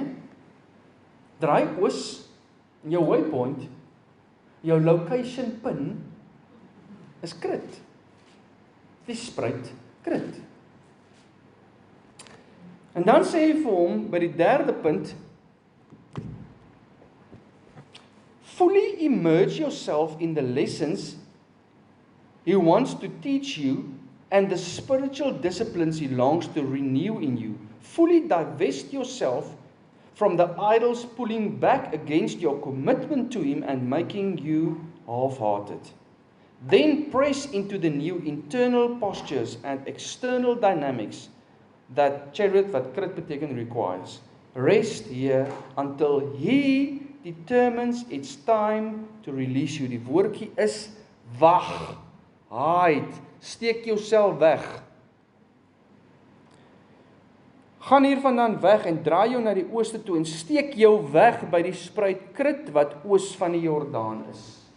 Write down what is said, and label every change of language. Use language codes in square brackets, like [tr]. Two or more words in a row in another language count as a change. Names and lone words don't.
[af] Draai oos, en jou waypoint, jou [en] location pin [af] is Krit. Die spruit Krit. En dan sê hy vir hom by die derde punt, [en] fully immerse yourself in the lessons He wants to teach you and the spiritual disciplines He longs to renew in you. Fully divest yourself from the idols pulling back against your commitment to Him and making you half-hearted. Then press into the new internal postures and external dynamics that chariot, [af] wat Krit beteken, [en] requires. Rest here until He determines it's time to release you. [af] Die woordjie is wag, hide, steek jouself weg. Gaan hiervandaan weg en draai jou na die ooste toe en steek jou weg by die spruit Krit wat oos van die Jordaan is.